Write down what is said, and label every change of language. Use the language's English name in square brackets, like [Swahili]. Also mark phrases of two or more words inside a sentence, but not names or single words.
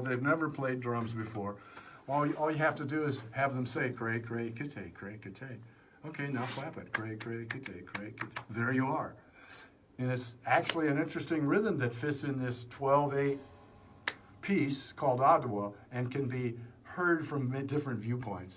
[English] They've never played drums before. All you have to do is have them say cray kite, cray kite. Okay, now clap it. Cray kite, cray kite. There you are. And it's actually an interesting rhythm that fits in this 12/8 piece called Ottawa and can be heard from different viewpoints.